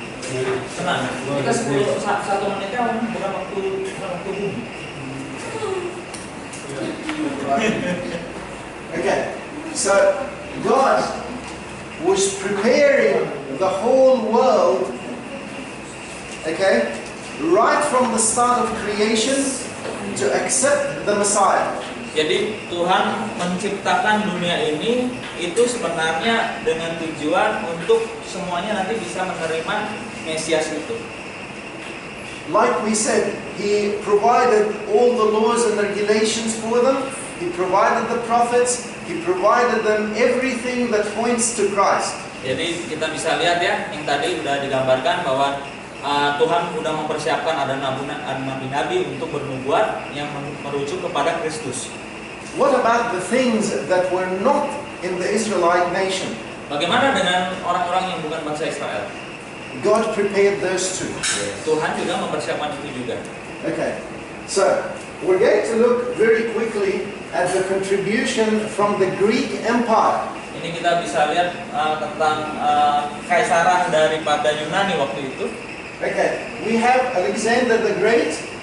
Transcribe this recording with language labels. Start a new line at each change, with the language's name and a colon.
Indonesian: Tenang, kita 1 menitnya bukan waktu bumi.
English: Okay, So God was preparing the whole world, okay, right from the start of creation to accept the Messiah.
Indonesian: Jadi Tuhan menciptakan dunia ini itu sebenarnya dengan tujuan untuk semuanya nanti bisa menerima Mesias itu.
English: Like we said, He provided all the laws and regulations for them. He provided the prophets. He provided them everything that points to Christ.
Indonesian: Jadi kita bisa lihat ya, yang tadi sudah digambarkan bahwa Tuhan sudah mempersiapkan ada nabi-nabi untuk bernubuat yang merujuk kepada Kristus.
English: What about the things that were not in the Israelite nation?
Indonesian: Bagaimana dengan orang-orang yang bukan bangsa Israel?
English: God prepared those too.
Indonesian: Tuhan juga mempersiapkan itu juga.
English: Okay, so we're going to look very quickly at the contribution from the Greek Empire.
Indonesian: Ini kita bisa lihat tentang kekaisaran daripada Yunani waktu itu.
English: Okay, we have Alexander the Great,